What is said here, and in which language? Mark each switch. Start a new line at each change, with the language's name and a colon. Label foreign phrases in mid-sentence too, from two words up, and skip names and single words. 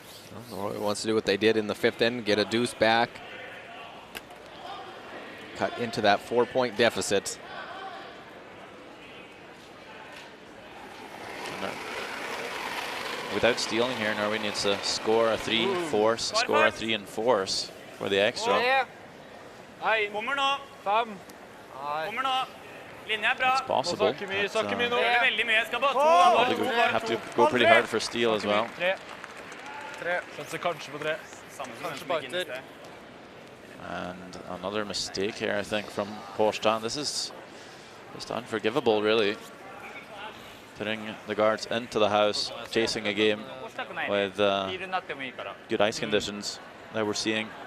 English: Well, Norway wants to do what they did in the 5th inning, get a deuce back. Cut into that 4-point deficit. Without stealing here, Norway needs to score a 3 force, score a 3 and force for the extra.
Norwegian: Kommer nå. Kommer nå. Linje bra.
English: It's possible.
Norwegian: Veldig mye. Skal bare
English: Probably have to go pretty hard for steal as well.
Norwegian: Kanskje på 3.
English: And another mistake here, I think, from Porstan. This is just unforgivable, really. Putting the guards into the house, chasing a game with good ice conditions that we're seeing.